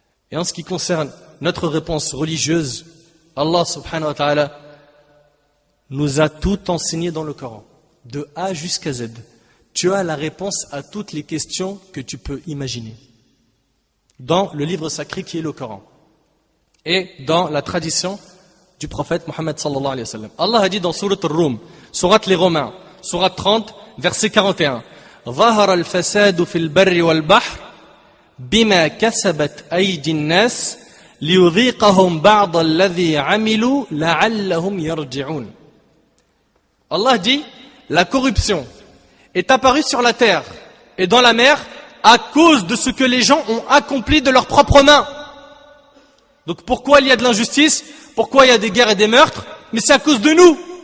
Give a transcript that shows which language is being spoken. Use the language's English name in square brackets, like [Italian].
[French] Et en ce qui concerne notre réponse religieuse, Allah [Arabic] subhanahu wa ta'ala [French] nous a tout enseigné dans le Coran, de A jusqu'à Z. Tu as la réponse à toutes les questions que tu peux imaginer dans le livre sacré qui est le Coran et dans la tradition du prophète Mohammed [Arabic] sallallahu alayhi wa sallam. [French] Allah a dit dans Surat Ar-Rum, Surat les Romains, Surat 30, verset 41, [Arabic] ظهر الفساد في البر والبحر بما كسبت أيدي الناس ليذيقهم بعض الذي عملوا لعلهم يرجعون. [French] Allah dit, la corruption est apparue sur la terre et dans la mer à cause de ce que les gens ont accompli de leurs propres mains. Donc pourquoi il y a de l'injustice? Pourquoi il y a des guerres et des meurtres? Mais c'est à cause de nous.